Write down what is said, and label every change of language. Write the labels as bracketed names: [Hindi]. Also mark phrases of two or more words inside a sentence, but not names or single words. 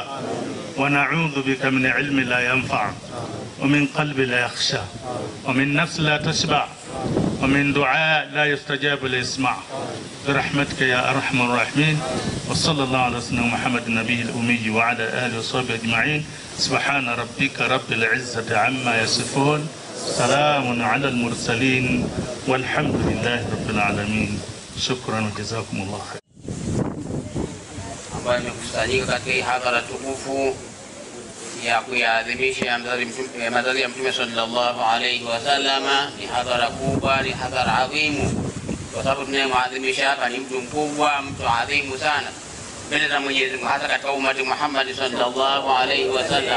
[Arabic] ونعوذ بك من علم لا ينفع، ومن قلب لا يخشى، ومن نفس لا تشبع، ومن دعاء لا يستجاب ليسمع، برحمتك يا أرحم الراحمين. وصلى الله على سيدنا محمد النبي الأمي وعلى آله وصحبه أجمعين. سبحان ربك رب العزة عما يصفون، سلام على المرسلين، والحمد لله رب العالمين. شكرا وجزاكم الله خير. [Swahili] ambayo imekusanyika katika hadhara tukufu ya kuadhimisha mazazi ya Mtume [Arabic] صلى الله عليه وسلم. [Swahili] Ni hadhara kubwa, ni hadhara adhimu, kwa sababu tunayemwadhimisha hapa ni mtu mkubwa, mtu adhimu sana mbele za Mwenyezi Mungu, hasa katika umati Muhammad [Arabic] صلى الله عليه وسلم.